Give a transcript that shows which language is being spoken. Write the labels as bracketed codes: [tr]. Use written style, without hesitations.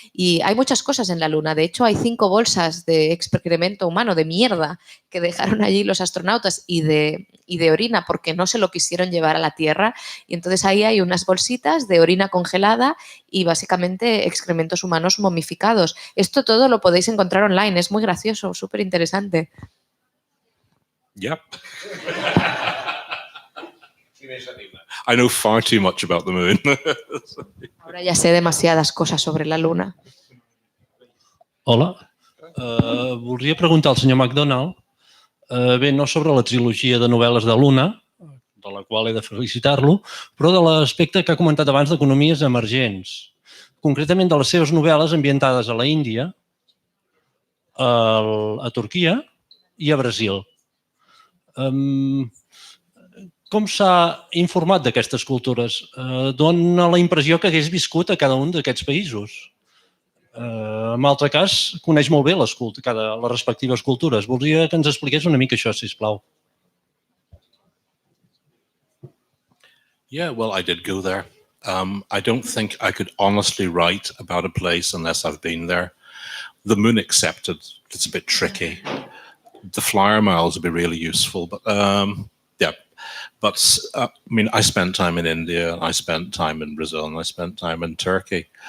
[es] Y hay muchas cosas en la Luna. De hecho, hay 5 bolsas de excremento humano, de mierda, que dejaron allí los astronautas y de orina porque no se lo quisieron llevar a la Tierra. Y entonces ahí hay unas bolsitas de orina congelada y básicamente excrementos humanos momificados. Esto todo lo podéis encontrar online. Es muy gracioso, súper interesante. [en] Yep. I know far too much about the moon. [es] Ahora ya sé demasiadas cosas sobre la Luna. [ca] Hola. Voldria preguntar al senyor McDonald, bé, no sobre la trilogia de novel·les de Luna, de la qual he de felicitar-lo, però de l'aspecte que ha comentat abans d'economies emergents, concretament de les seves novel·les ambientades a la Índia, a Turquia i a Brasil. Com s'ha informat d'aquestes cultures? Dóna la impressió que hagués viscut a cada un d'aquests països. En altre cas, coneix molt bé les respectives cultures. Voldria que ens expliqués una mica això, sisplau. [en] Yeah, well, I did go there. I don't think I could honestly write about a place unless I've been there. The moon accepted. It's a bit tricky. The flyer miles would be really useful, but yeah. But I mean, I spent time in India, I spent time in Brazil, and I spent time in Turkey.